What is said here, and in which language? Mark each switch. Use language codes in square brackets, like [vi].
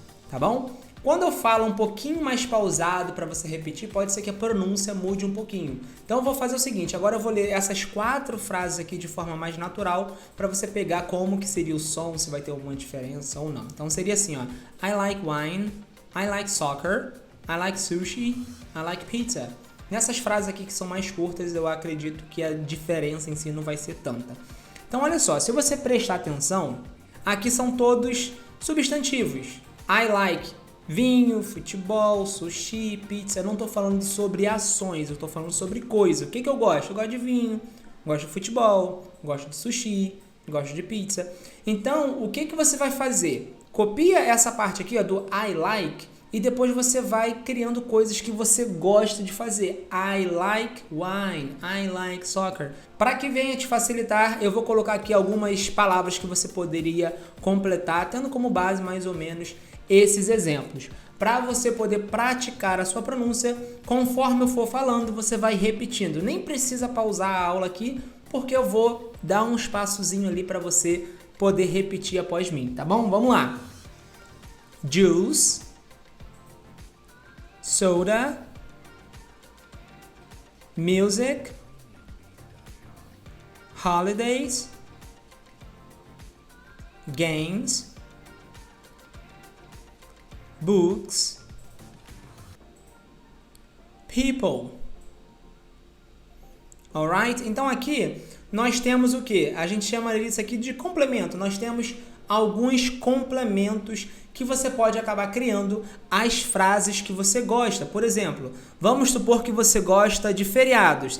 [pt] Tá bom? Quando eu falo um pouquinho mais pausado para você repetir, pode ser que a pronúncia mude um pouquinho. Então eu vou fazer o seguinte, agora eu vou ler essas 4 frases aqui de forma mais natural para você pegar como que seria o som, se vai ter alguma diferença ou não. Então seria assim, ó. [en] I like wine, I like soccer, I like sushi, I like pizza. [pt] Nessas frases aqui que são mais curtas, eu acredito que a diferença em si não vai ser tanta. Então olha só, se você prestar atenção, aqui são todos substantivos. [en] I like [pt] vinho, futebol, sushi, pizza. Eu não estou falando sobre ações, eu estou falando sobre coisa. O que eu gosto? Eu gosto de vinho, gosto de futebol, gosto de sushi, gosto de pizza. Então, o que você vai fazer? Copia essa parte aqui, ó, do [en] I like [pt] e depois você vai criando coisas que você gosta de fazer. [en] I like wine, I like soccer. [pt] Para que venha te facilitar, eu vou colocar aqui algumas palavras que você poderia completar, tendo como base mais ou menos esses exemplos. Para você poder praticar a sua pronúncia, conforme eu for falando, você vai repetindo. Nem precisa pausar a aula aqui, porque eu vou dar um espaçozinho ali para você poder repetir após mim, tá bom? Vamos lá. [en] Juice, soda, music, holidays, games, books, people. Alright? [pt] Então aqui nós temos o que? A gente chama isso aqui de complemento. Nós temos alguns complementos que você pode acabar criando as frases que você gosta. Por exemplo, vamos supor que você gosta de feriados.